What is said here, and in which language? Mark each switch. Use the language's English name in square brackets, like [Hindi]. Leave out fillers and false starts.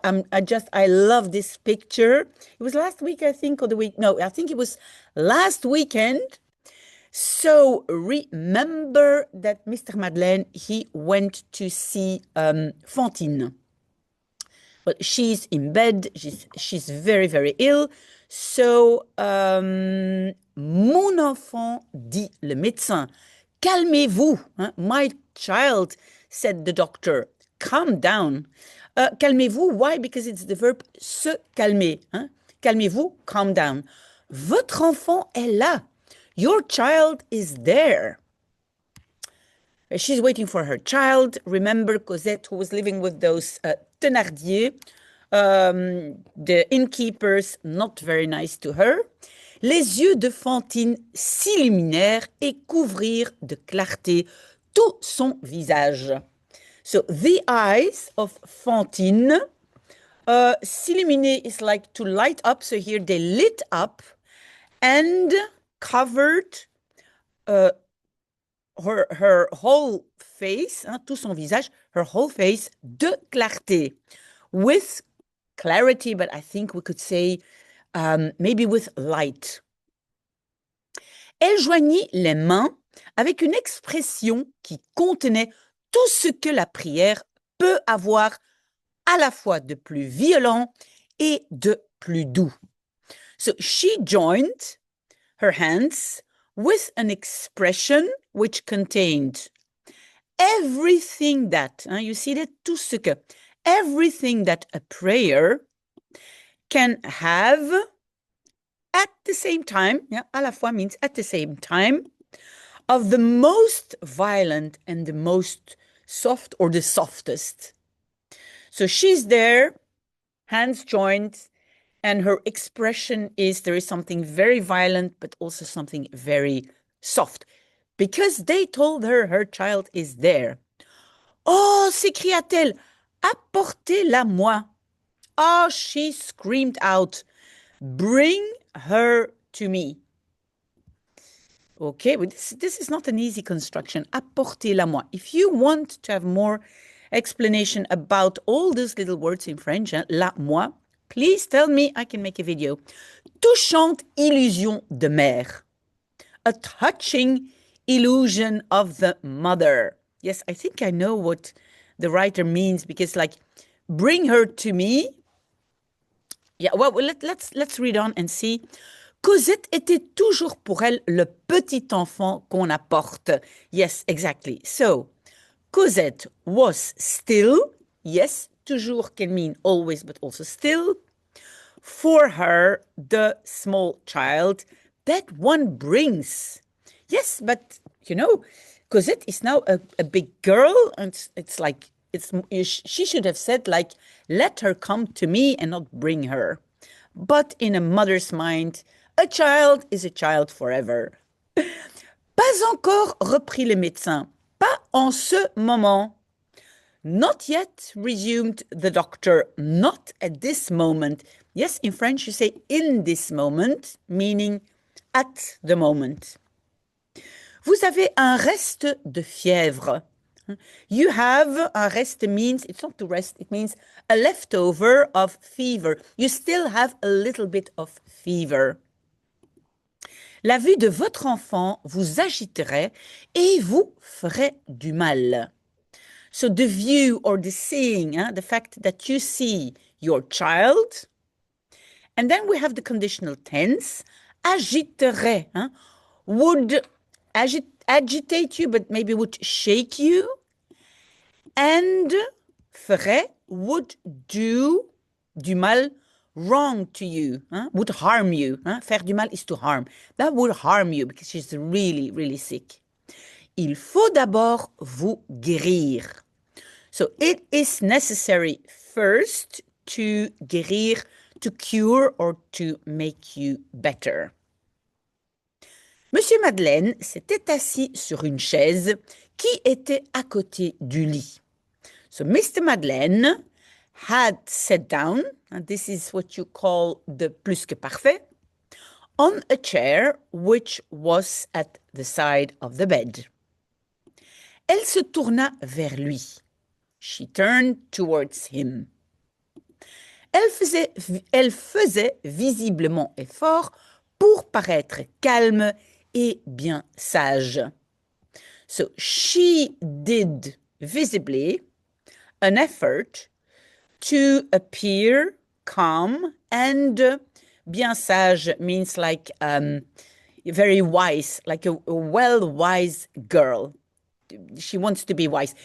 [English] I love this picture. It was last week, I think, or the week. No, I think it was last weekend. So remember that Mr. Madeleine, he went to see Fantine. Well, she's in bed. She's very, very ill. [French] So, mon enfant, dit le médecin, calmez-vous. Hein? [English] My child, said the doctor, calm down. [French] Calmez-vous, [English] why? Because it's the verb se calmer. Hein? [French] Calmez-vous, [English] calm down. [French] Votre enfant est là. [English] Your child is there. She's waiting for her child. Remember Cosette, who was living with those Thénardier, the innkeepers, not very nice to her. [French] Les yeux de Fantine s'illuminèrent et couvrirent de clarté tout son visage. [English] So the eyes of Fantine, s'illuminer is like to light up. So here they lit up and covered her whole face, hein, [French] tout son visage, [English] her whole face, [French] de clarté. [English] With clarity, but I think we could say maybe with light. [French] Elle joignit les mains avec une expression qui contenait tout ce que la prière peut avoir à la fois de plus violent et de plus doux. [English] So she joined her hands with an expression which contained everything that, you see that, [French] tout ce que, [English] everything that a prayer can have at the same time, [French] à la fois [English] means at the same time, of the most violent and the most soft or the softest. So she's there, hands joined, and her expression is there is something very violent, but also something very soft. Because they told her her child is there. [French] Oh, s'écria-t-elle, apportez-la-moi. [English] Oh, she screamed out, bring her to me. Okay, but this is not an easy construction. [French] Apportez-la-moi. [English] If you want to have more explanation about all those little words in French, la-moi, please tell me, I can make a video. [French] Touchante illusion de mère. [English] A touching illusion of the mother. Yes, I think I know what the writer means because, like, bring her to me. Yeah, well, let's read on and see. [French] Cosette était toujours pour elle le petit enfant qu'on apporte. [English] Yes, exactly. So, Cosette was still, yes, toujours can mean always, but also still, for her, the small child that one brings. Yes, but, Cosette is now a big girl, and it's like, she should have said, like, let her come to me and not bring her. But in a mother's mind, a child is a child forever. [French] Pas encore, reprit le médecin. Pas en ce moment. [English] Not yet, resumed the doctor. Not at this moment. Yes, in French you say in this moment, meaning at the moment. [French] Vous avez un reste de fièvre. [English] You have, un reste means, it's not to rest, it means a leftover of fever. You still have a little bit of fever. [French] La vue de votre enfant vous agiterait et vous ferait du mal. [English] So the view or the seeing, the fact that you see your child. And then we have the conditional tense, agiterait, would agitate you, but maybe would shake you. And ferait would do [French] du mal, [English] wrong to you, would harm you. [French] Faire du mal [English] is to harm. That would harm you because she's really, really sick. [French] Il faut d'abord vous guérir. [English] So it is necessary first to guérir, to cure or to make you better. [French] Monsieur Madeleine s'était assis sur une chaise qui était à côté du lit. [English] So Mr. Madeleine had sat down, and this is what you call the plus que parfait, on a chair which was at the side of the bed. [French] Elle se tourna vers lui. [English] She turned towards him. [French] Elle faisait visiblement effort pour paraître calme et bien sage. [English] So she did visibly an effort to appear calm and [French] bien sage [English] means like very wise, like a well-wise girl. She wants to be wise.